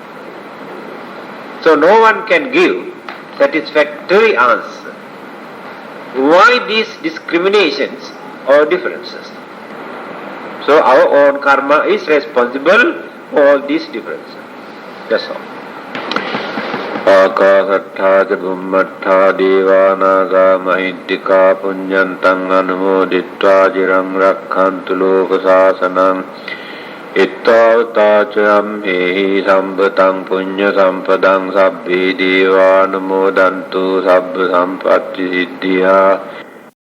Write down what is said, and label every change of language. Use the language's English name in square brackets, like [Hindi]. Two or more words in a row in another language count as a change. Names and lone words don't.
[English] So no one can give satisfactory answer. Why these discriminations or differences? So our own karma is responsible for all these differences. That's all. [Pali] Akasattha ca bhummattha devanaga mahittika punyantang anumodittva jirang rakkhantu loka sasanam ittavata ca amhehi sampatang punya sampadang sabbhi devanumodantu sabba sampatti siddhya